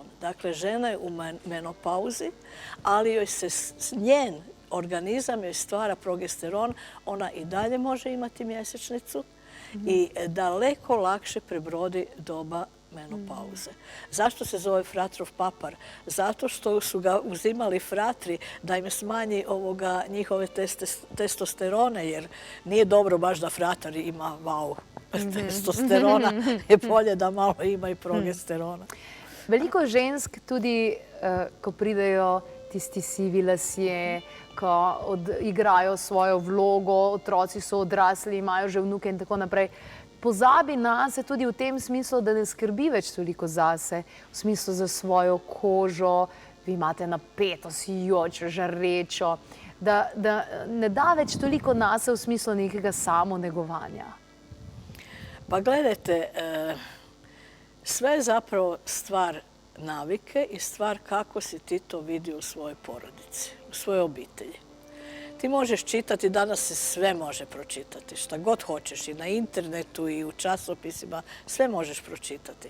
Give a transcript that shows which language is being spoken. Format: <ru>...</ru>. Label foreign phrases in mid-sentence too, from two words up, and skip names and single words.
<hr>Dakle, žena je u menopauzi, ali joj se njen organizam joj stvara progesteron, ona i dalje može imati mjesečnicu i daleko lakše prebrodi doba menopauze. Zašto se zove fratrov papar? Zato što su ga uzimali fratri da im smanji njihove testosterone, jer nije dobro baš da fratar ima testosterona, je bolje da malo ima i progesterona.</hr> <sl>Veliko žensk tudi, ko pridejo tisti sivi lasje, ko igrajo svojo vlogo, otroci so odrasli, imajo že vnuke in tako naprej, pozabi nase tudi v tem smislu, da ne skrbi več toliko zase, v smislu za svojo kožo, vi imate napeto, sijočo, žarečo, da ne da več toliko nase v smislu nekega samonegovanja.</sl> <hr>Pa gledajte, sve je zapravo stvar navike i stvar kako si ti to vidi u svojoj porodici, u svojoj obitelji. Ti možeš čitati, danas se sve može pročitati, šta god hoćeš i na internetu i u časopisima, sve možeš pročitati.</hr>